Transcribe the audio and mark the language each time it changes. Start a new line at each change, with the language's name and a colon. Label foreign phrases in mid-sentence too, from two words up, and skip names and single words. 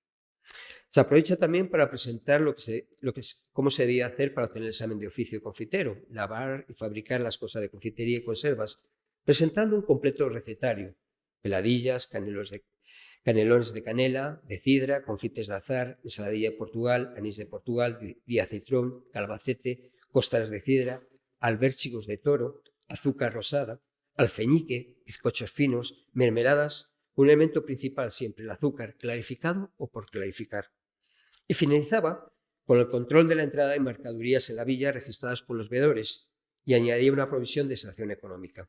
Spanish: Se aprovecha también para presentar cómo se debía hacer para obtener el examen de oficio de confitero, lavar y fabricar las cosas de confitería y conservas, presentando un completo recetario: peladillas, canelones de canela, de cidra, confites de azahar, ensaladilla de Portugal, anís de Portugal, diacitrón, calabacete, costras de cidra, albérchigos de toro, azúcar rosada, alfeñique, bizcochos finos, mermeladas, un elemento principal siempre, el azúcar, clarificado o por clarificar. Y finalizaba con el control de la entrada y mercaderías en la villa registradas por los veedores y añadía una provisión de sanción económica.